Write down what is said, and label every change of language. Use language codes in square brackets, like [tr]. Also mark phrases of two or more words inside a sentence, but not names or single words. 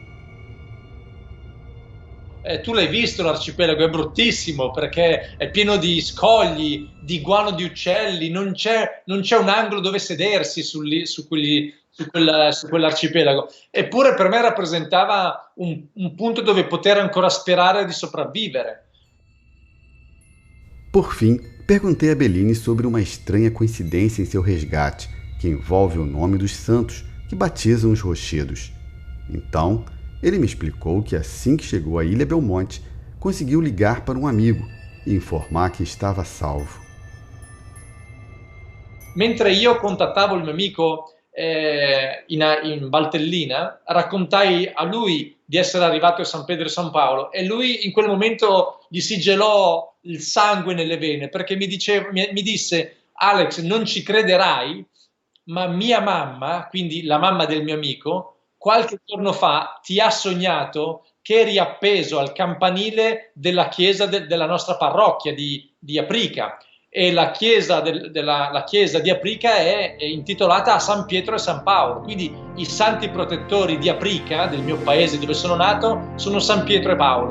[it] Tu l'hai visto l'arcipelago, è bruttissimo perché è pieno di scogli, di guano di uccelli, non c'è un angolo dove sedersi su quell'arcipelago. Eppure per me rappresentava un punto dove poter ancora sperare di sopravvivere. [pt] Por fim, perguntei a Bellini sobre uma estranha coincidência em seu resgate, que envolve o nome dos santos que batizam os rochedos. Então, ele me explicou que assim que chegou à Ilha Belmonte, conseguiu ligar para um amigo e informar que estava salvo. [it] Mentre io contattavo il mio amico in Valtellina, raccontai a lui di essere arrivato a San Pedro e San Paolo e lui in quel momento gli si gelò il sangue nelle vene perché mi disse: Alex, non ci crederai, ma mia mamma, quindi la mamma del mio amico, qualche giorno fa ti ha sognato che eri appeso al campanile della chiesa della nostra parrocchia di Aprica, e la chiesa di Aprica è intitolata a San Pietro e San Paolo, quindi i santi protettori di Aprica, del mio paese dove sono nato, sono San Pietro e Paolo.